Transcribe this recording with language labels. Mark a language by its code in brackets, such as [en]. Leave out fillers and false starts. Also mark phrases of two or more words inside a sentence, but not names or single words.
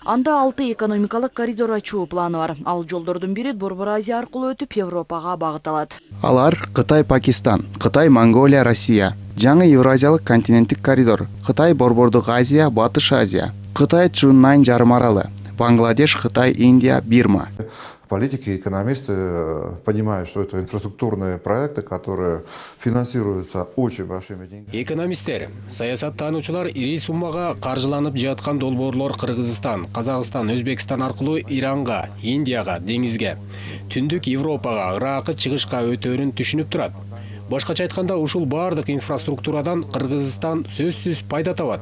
[ky] Анда 6 экономикалык коридор ачуу планы бар. Ал жолдордун бири Борбор Азия аркылуу өтүп Европага багыт алат. Алар Кытай Пакистан, Кытай Монголия Россия, жаңы Евразиялык континенттик коридор, Кытай Борбордук Азия, Батыш Азия, Кытай Чжуннань жарым аралы, Бангладеш, Кытай, Индия, Бирма. [ru] Политики и экономисты понимают, что это инфраструктурные проекты, которые финансируются очень большими деньгами. [ky] Экономисттер, саясаттануучулар ири суммага каржыланып жаткан долбоорлор Кыргызстан, Казакстан, Өзбекстан аркылуу Иранга, Индияга, деңизге, Түндүк Европага, Иракка, чыгышка өтөөрүн түшүнүп турат. Башкача айтканда, ушул баардык инфраструктурадан Кыргызстан сөзсүз пайда табат.